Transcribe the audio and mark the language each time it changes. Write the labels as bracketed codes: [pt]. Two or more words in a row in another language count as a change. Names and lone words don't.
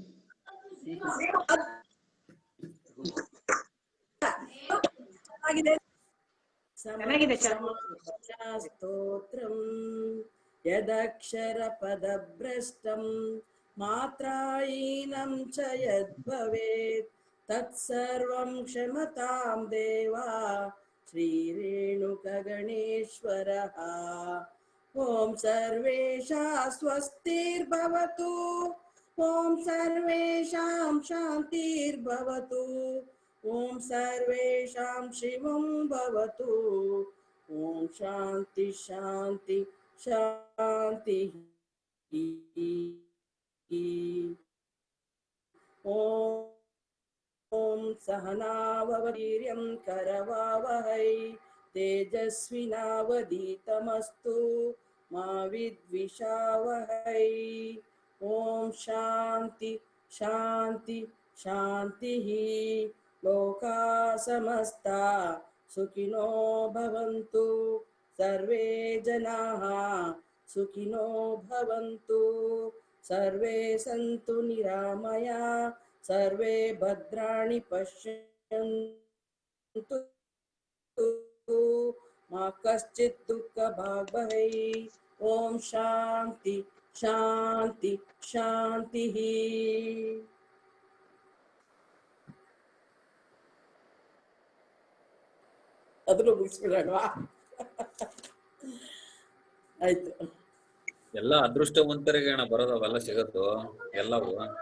[kn] ಚೆನ್ನಾಗಿದೆ. ಚೆನ್ನಾಗಿದೆ [sa] ಸ್ತೋತ್ರಂ ಯದಕ್ಷರ ಪದಭ್ರಷ್ಟಂ ಮಾತ್ರಾಯೀನಂ ಚ ಯದ್ಭವೇತ್ ತತ್ಸರ್ವಂ ಕ್ಷಮತಾಂ ದೇವಾ ಶ್ರೀರೇಣುಕಗಣೇಶ್ವರಃ. ಓಂ ಸರ್ವೇಷಾಂ ಸ್ವಸ್ತಿರ್ಭವತು, ಓಂ ಸರ್ವೇಷಾಂ ಶಾಂತಿರ್ಭವತು, ಓಂ ಸರ್ವೇಷಾಂ ಶಿವಂ ಭವತು. ಓಂ ಶಾಂತಿ ಶಾಂತಿ ಶಾಂತಿ. ಓಂ ಸಹನಾವವೀರ್ಯಂ ಕರವಾವಹೈ ತೇಜಸ್ವಿನಾವಧೀತಮಸ್ತು ಮಾ ವಿದ್ವಿಷಾವಹೈ. ಓಂ ಶಾಂತಿ ಶಾಂತಿ ಶಾಂತಿ. ಲೋಕಾ ಸಮಸ್ತಾ ಸುಖಿನೋ ಭವಂತು, ಸರ್ವೇ ಜನಾಃ ಸುಖಿನೋ ಭವಂತು, ಸರ್ವೇ ಸಂತು ನಿರಾಮಯಾ, ಸರ್ವೇ ಭದ್ರಾಣಿ ಪಶ್ಯಂತು ಮಾ ಕಶ್ಚಿತ್ ದುಃಖ ಭಾಗ್ ಭವೈ. ಓಂ ಶಾಂತಿ ಶಾಂತಿ ಶಾಂತಿ. [kn] ಅದನ್ನು ಮುಗಿಸ್ಬಿಡೋಣವಾ? ಆಯ್ತು. ಎಲ್ಲ ಅದೃಷ್ಟವಂತರಿಗೆ ಅಣ್ಣ ಬರೋದು ಅವೆಲ್ಲ ಸಿಗತ್ತು ಎಲ್ಲವೂ.